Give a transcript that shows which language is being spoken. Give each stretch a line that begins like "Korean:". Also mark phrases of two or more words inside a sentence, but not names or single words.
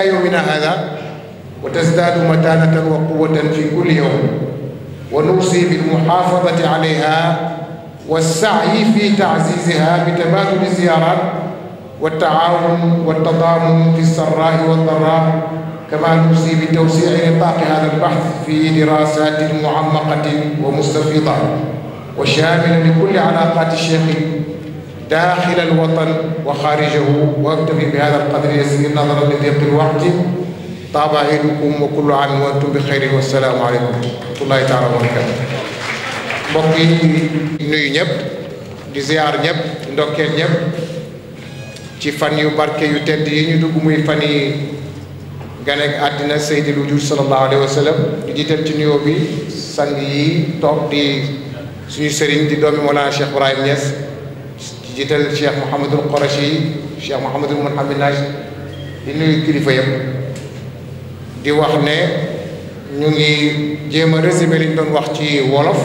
Arabic: يومنا هذا وتزداد متانة وقوة في كل يوم، ونوصي بالمحافظة عليها والسعي في تعزيزها بتبادل الزيارات والتعاون والتضامن في السراء والضراء، كما نوصي بتوسيع نطاق هذا البحث في دراسات معمقة ومستفيضة وشاملة لكل علاقات الشيخ داخل الوطن وخارجه. واكتفي بهذا القدر يسير نظرا لضيق الوقت. طاب عيدكم وكل عام وانتم بخير والسلام عليكم ورحمة الله تعالى وبركاته.
Wolof: mbokk yi nuyu ñëpp di ziar ñëpp ndokkeel ñëpp ci fan yu barke yu tedd yi ñu dugg muy fan yi ganeek àddina Seydil Wujud
Arabic: صلى الله عليه وسلم.
Wolof: di jiital ci nuyoo bi sang yi toog di suñu sëriñ di doomi Mawlana Cheikh Ibrahim Niass, di jiital Cheikh Mouhamadul Qourachi, Cheikh Mouhamadul Mounhamid, di nuyu kilifa yëpp di wax ne ñu ngi jéem a résumé li ñu doon wax ci wolof.